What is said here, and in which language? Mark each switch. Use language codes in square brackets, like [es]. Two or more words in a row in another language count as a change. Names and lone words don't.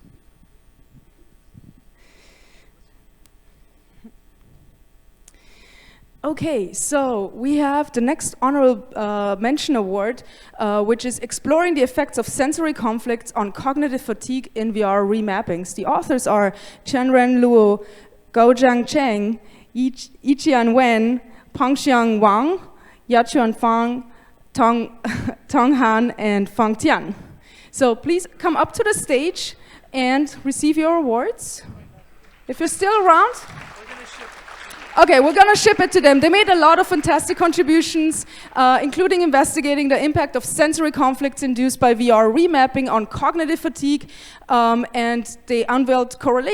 [en] Okay, so we have the next honorable mention award, which is Exploring the Effects of Sensory Conflicts on Cognitive Fatigue in VR Remappings. The authors are Chenren Luo, Gaojiang Cheng, Yiqian Wen, Pengxiang Wang, Yachuan Fang, Tong Han, and Fang Tian. So please come up to the stage and receive your awards. If you're still around. Okay, we're gonna ship it to them. They made a lot of fantastic contributions, including investigating the impact of sensory conflicts induced by VR remapping on cognitive fatigue, and they unveiled correlations.